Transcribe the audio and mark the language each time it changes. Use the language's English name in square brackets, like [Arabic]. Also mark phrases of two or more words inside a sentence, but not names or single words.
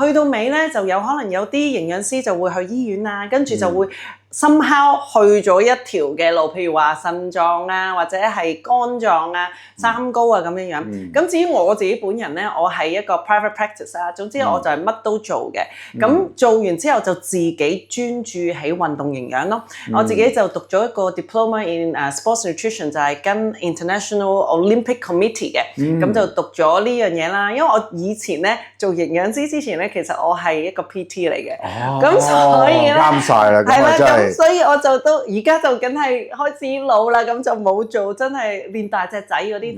[Cantonese] 去到尾咧就有可能有啲營養師就會去醫院啊，跟住就會somehow去咗一條嘅路，譬如話腎臟啊，或者係肝臟啊、三高啊咁樣樣。咁至於我自己本人咧，我係一個 [English] private practice [Cantonese] 啊，總之我就係乜都做嘅。咁做完之後就自己專注喺運動營養咯。我自己就讀咗一個 [English] diploma in sports nutrition， [Cantonese] 就係跟 International Olympic Committee 嘅。咁就讀咗呢樣嘢啦。因為我以前咧做營養師之前咧，其實我係一個 PT 嚟嘅。咁所以咧啱晒啦，咁啊真係。所以我就都而家就梗係開始老啦，咁就冇做真係練大隻仔嗰啲。